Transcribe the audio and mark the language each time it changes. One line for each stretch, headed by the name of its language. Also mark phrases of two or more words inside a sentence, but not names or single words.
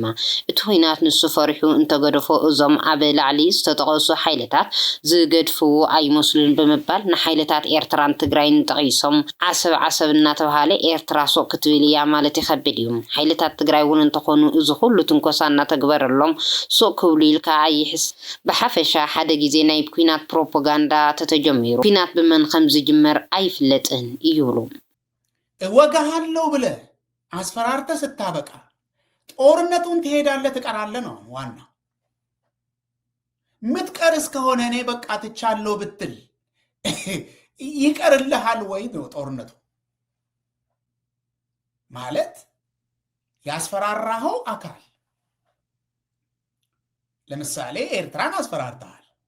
Tigrinya: እቲ ኩናት ንሱ ፈሪሑ እንተገደፎ እዞም ኣብ ላዕሊ ዝተጠቐሱ ሓይልታት ዝገድፍዎ ኣይመስሉን ብምባል ንሓይልታት ኤርትራን ትግራይን ጠቒሶም ዓሰብ እናተባሃለ ኤርትራ ሶቅ ክትብል እያ ማለት ይኸብድ እዩ ሓይልታት ትግራይ እውን እንተኾኑ እዚ ኩሉ ትንኮሳ እናተግበረሎም ሶቅ ክብሉ ኢልካ ኣይሕስ ብሓፈሻ ሓደ ግዜ ናይ ኩናት ፕሮፓጋንዳ ተተጀሚሩ ኩናት ብመን ከም ዝጅመር ኣይፍለጥን ይብሉ
Amharic: እወጋሃለው ብለ አስፈራርተ ስታበቃ ጦርነቱን ትሄዳለህ ትቀራለህ ነው ዋና ምትቀር እስከሆነ እኔ በቃ ትቻለው ብትል ይቀርልሃል ወይ ነው ጦርነቱ ማለት ያስፈራራኸው አካል ለምሳሌ ኤርትራን አስፈራርተሃል